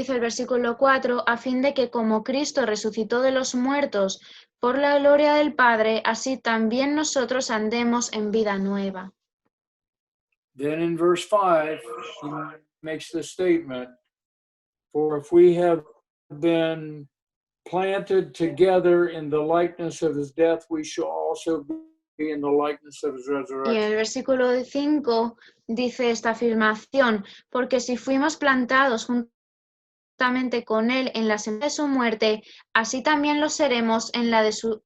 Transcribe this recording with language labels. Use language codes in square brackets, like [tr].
[es] dice el versículo 4, a fin de que como Cristo resucitó de los muertos por la gloria del Padre, así también nosotros andemos en vida nueva. [en] Then in verse 5, he makes the statement, "For if we have been planted together in the likeness of his death, we shall also be in the likeness of his [es] Y en [en] resurrection." [es] el versículo 5 dice esta afirmación, porque si fuimos plantados juntamente con él en la semilla de su muerte, así también lo seremos en la de su